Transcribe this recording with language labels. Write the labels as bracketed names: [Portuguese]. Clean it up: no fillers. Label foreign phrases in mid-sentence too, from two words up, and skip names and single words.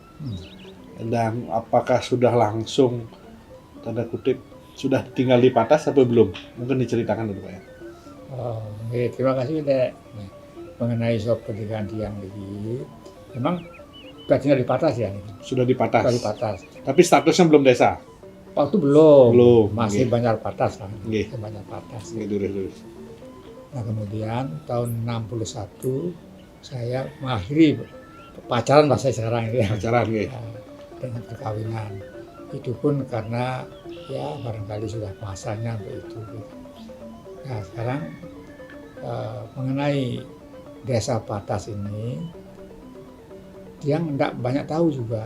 [Indonesian] Dan apakah sudah langsung tanda kutip sudah tinggal di Patas atau belum? Mungkin diceritakan dulu Pak Yan. Terima kasih Dek. Mengenai soal pernikahan yang ini, memang sudah tinggal di Patas ya? Sudah di Patas. Sudah di Patas. Tapi statusnya belum desa. Waktu belum. Masih Okay. Banjar Patas kan. Okay. Banjar Patas. Dulu. Nah kemudian tahun 61 saya mengakhiri pacaran bahasa sekarang ini ya. Pacaran gitu. Dengan perkawinan. Itu pun karena ya barangkali sudah masanya untuk itu. Nah sekarang mengenai Desa Patas ini, yang tidak banyak tahu juga.